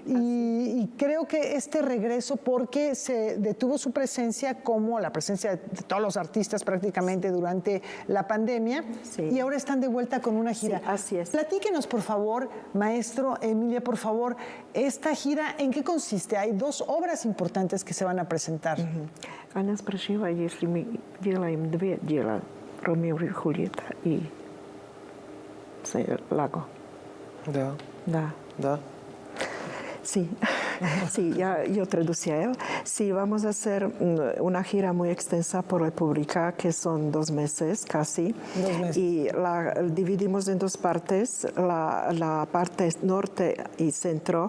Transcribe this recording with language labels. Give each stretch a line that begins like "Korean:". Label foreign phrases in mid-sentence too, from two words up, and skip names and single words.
Spanish: y creo que este regreso, porque se detuvo su presencia como la presencia de todos los artistas prácticamente durante la pandemia, y ahora están de vuelta con una gira. Sí, así es. Platíquenos, por favor, maestro, Emilia, por favor, esta gira, ¿en qué consiste? Hay dos obras importantes que se van a presentar.
Russian: Она спросила, если мы делаем две дела, Ромео и Джульетта и Lago. Да. Да. Да.
Spanish: Sí, sí, yo traducí a él. Sí, vamos a hacer una gira muy extensa por República, que son 2 meses casi. 2 meses. Y la dividimos en 2 partes. La parte norte y centro.